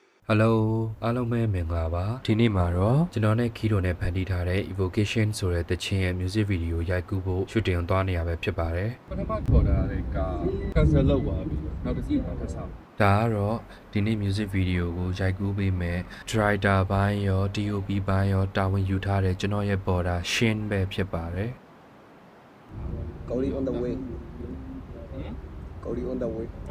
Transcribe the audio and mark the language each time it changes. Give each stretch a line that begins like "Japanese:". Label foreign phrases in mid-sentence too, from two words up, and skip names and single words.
Burmese: Hello အားလုံးပဲမင်္ဂလာပါဒီနေ့မှာတော့ကျွန်တော်နဲ့ခီတိုနဲ့ဖန်တီးထားတဲ့ evocation ဆိုတဲ့တခြင်းရဲ့
English: music video
Burmese: ရိုက်ကူးဖို့ shooting သွားနေရပဲဖြစ်ပါတယ်ပထမခေါ်တာလည်းက cancel လုပ်သွားပြီနောက်တစ်စီးတော့ထပ်ဆောင်ဒါကတော့ဒီနေ့
English: music video
Burmese: ကိုရိုက်ကူးပေးမယ် director ဘိုင်းရော DOP ဘိုင်းရောတာဝန်ယူထားတဲ့ကျွန်တော်ရဲ့ border ရှင်းပဲဖြစ်ပါတယ်
English: Cody on the way. Cody on the way.